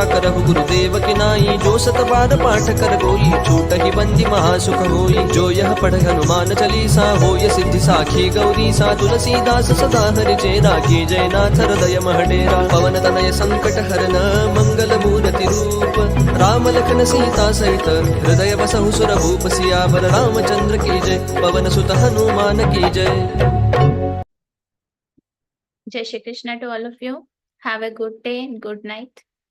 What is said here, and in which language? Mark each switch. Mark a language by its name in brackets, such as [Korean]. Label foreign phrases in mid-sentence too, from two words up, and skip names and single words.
[Hindi] करहु गुरुदेव की नाई जो सत बार पाठ कर कोई छूट ही बंदी महासुख होई जो यह पढ़ हनुमान चालीसा होय सिद्धि साखी गौरी सा तुलसीदास सदा हरि चेरा की जय नाथ हृदय महडेरा पवन तनय संकट हरन मंगल मूर्ति रूप राम लखन सीता सहित हृदय बसहु सुर भूप सियावर रामचंद्र की जय पवन सुत हनुमान की जय. जय श्री कृष्ण [English] to all of you. Have a good day and good night.